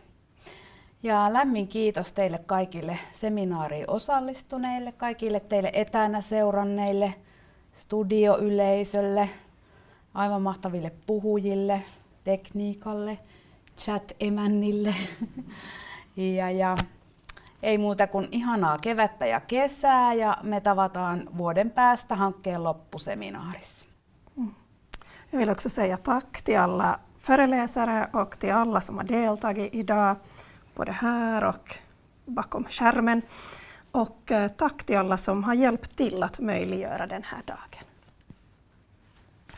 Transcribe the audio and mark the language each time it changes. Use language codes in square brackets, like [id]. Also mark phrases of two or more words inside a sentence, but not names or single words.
[fi] Ja lämmin kiitos teille kaikille seminaariin osallistuneille, kaikille teille etänä seuranneille, studioyleisölle, aivan mahtaville puhujille, tekniikalle, chat-emännille ja ei muuta kuin ihanaa kevättä ja kesää ja me tavataan vuoden päästä hankkeen loppuseminaarissa. [sv] Jag vill också säga tack till alla föreläsare och till alla som har deltagit idag, både här och bakom skärmen. Och tack till alla som har hjälpt till att möjliggöra den här dagen.